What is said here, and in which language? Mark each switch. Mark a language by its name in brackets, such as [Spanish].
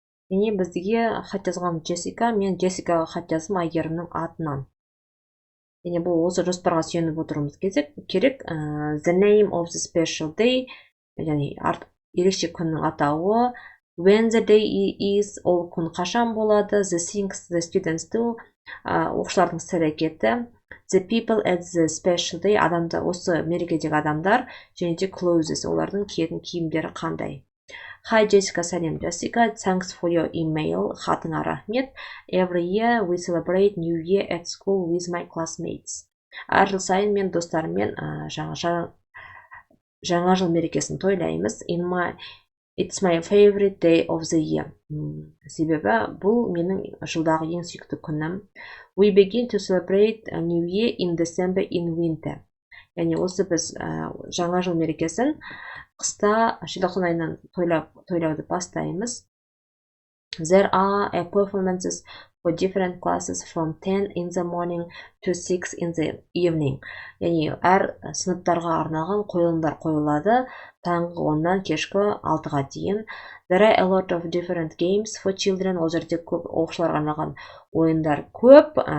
[Kazakh] Яғни біздіге хат жазған Джессика, мен Джессикаға хат жаздым Айгерімнің атынан. Яғни бұл осы жоспарға сүйеніп отыруымыз керек. [English] The name of the special day, [Kazakh] яғни ерекше күннің атауы. [English] When the day is, [Kazakh] ол күн қашан болады. [English] The things the students do, [Kazakh] оқушылардың іс-әрекеті. [English] The people at the special day, [Kazakh] адамдар, осы мерекедегі адамдар, және де clothes, олардың киетін киімдері қандай. [English] Hi Jessica, [Kazakh] сәлем [English] Jessica, thanks for your email, [Kazakh] хатыңа рахмет. [English] Every year we celebrate New Year at school with my classmates. [Kazakh] Әр жыл сайын мен достарыммен жаңа жыл мерекесін тойлаймыз. [English] It's my favorite day of the year. [Kazakh] Себебі бұл менің жылдағы ең сүйікті күнім. [English] We begin to celebrate a New Year in December in winter. [Kazakh] Яғни осы біз жаңа жыл мерекесін қыста желтоқсан айынан тойлауды бастаймыз. [English] There are performances for different classes from 10 in the morning to 6 in the evening. [Kazakh] Яғни әр сыныптарға арналған қойылымдар қойылады таңғы 10-нан кешкі 6-ға дейін. [English] There are a lot of different games for children. [Kazakh] Ол жерде көп оқушыларға арналған ойындар көп.